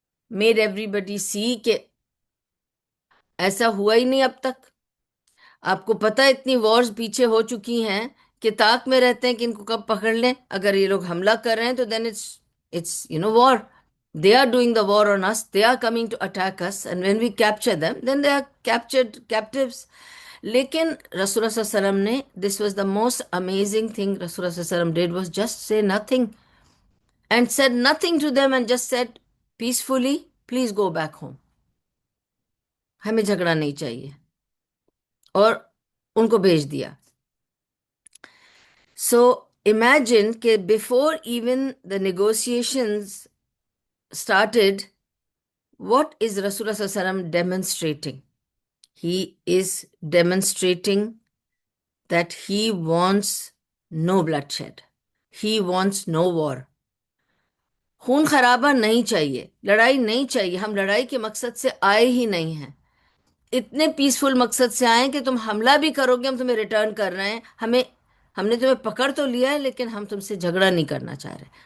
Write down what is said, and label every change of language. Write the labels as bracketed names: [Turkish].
[English] made everybody see [Urdu] کہ ایسا ہوا ہی نہیں اب تک۔ آپ کو پتہ ہے اتنی وارز پیچھے ہو چکی ہیں کہ طاق میں رہتے ہیں کہ ان کو کب پکڑ لیں۔ اگر یہ لوگ حملہ کر رہے ہیں تو [English] then it's war. They are doing the war on us. They are coming to attack us. And when we capture them, then they are captured captives. [Urdu] لیکن رسول اللہ صلی اللہ علیہ وسلم نے, [English] This was the most amazing thing رسول اللہ صلی اللہ علیہ وسلم did was just say nothing and said nothing to them and just said peacefully, please go back home. [Urdu] ہمیں جھگڑا نہیں چاہیے, اور ان کو بھیج دیا. [English] So imagine کہ before even the negotiations started, what is Rasulullah sallallahu alaihi wasallam demonstrating? He is demonstrating that he wants no bloodshed. He wants no war. [Urdu] خون خرابہ نہیں چاہیے, لڑائی نہیں چاہیے. ہم لڑائی کے مقصد سے آئے ہی نہیں ہیں, اتنے پیسفل مقصد سے آئے کہ تم حملہ بھی کرو گے ہم تمہیں ریٹرن کر رہے ہیں. ہم نے تمہیں پکڑ تو لیا ہے لیکن ہم تم سے جھگڑا نہیں کرنا چاہ رہے.